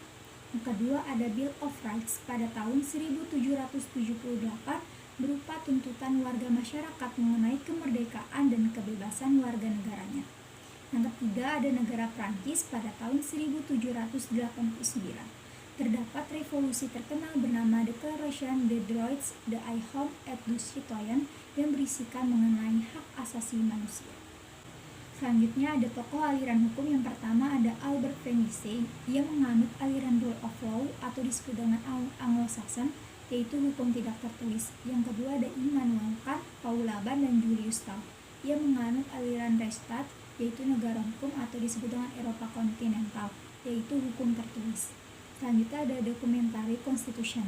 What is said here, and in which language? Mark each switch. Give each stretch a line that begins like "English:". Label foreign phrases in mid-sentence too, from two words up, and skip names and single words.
Indonesian: Yang kedua ada Bill of Rights pada tahun 1778 berupa tuntutan warga masyarakat mengenai kemerdekaan dan kebebasan warga negaranya. Yang ketiga ada negara Prancis pada tahun 1789. Terdapat revolusi terkenal bernama Declaration des Droits de l'Homme et du Citoyen yang berisikan mengenai hak asasi manusia. Selanjutnya ada tokoh aliran hukum yang pertama ada Albert Einstein. Ia menganut aliran
English: rule of law
Indonesian: atau disebut dengan Anglo-Saxon, yaitu hukum tidak tertulis. Yang kedua ada Immanuel Kant, Paul Laban, dan Julius Stahl. Ia menganut aliran Rechtsstaat, yaitu negara hukum atau disebut dengan Eropa kontinental, yaitu hukum tertulis. Selanjutnya ada
English: Documentary Constitution.